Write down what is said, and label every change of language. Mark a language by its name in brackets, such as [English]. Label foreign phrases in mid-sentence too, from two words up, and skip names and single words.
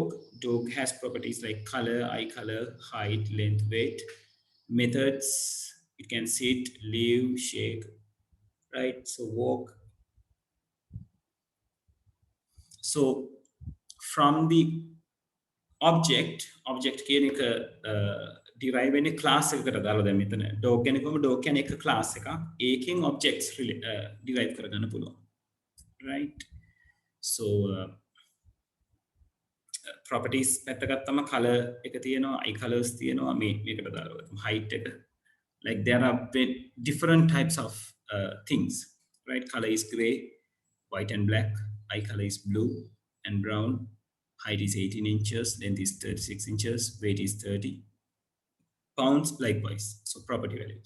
[English] Dog has properties like color, eye color, height, length, weight. Methods: it can sit, live, shake, right? So walk. So from the object [Sinhala] කියන එක derive වෙන්නේ class එකකට දාලා දැන් මෙතන dog කියන්නේ කොහොමද? dog කියන්නේ එක class එකක්. ඒකෙන් objects derive කරගන්න පුළුවන්, [English] right? So properties [Sinhala] පැත්තගත්තම color එක තියෙනවා, [English] eye colors [Sinhala] තියෙනවා, මේකට දාලා height එක, [English] like there are different types of things, right? Color is gray, white and black, eye color is blue and brown, height is 18 inches, length is 36 inches, weight is 30 pounds, likewise. So property values.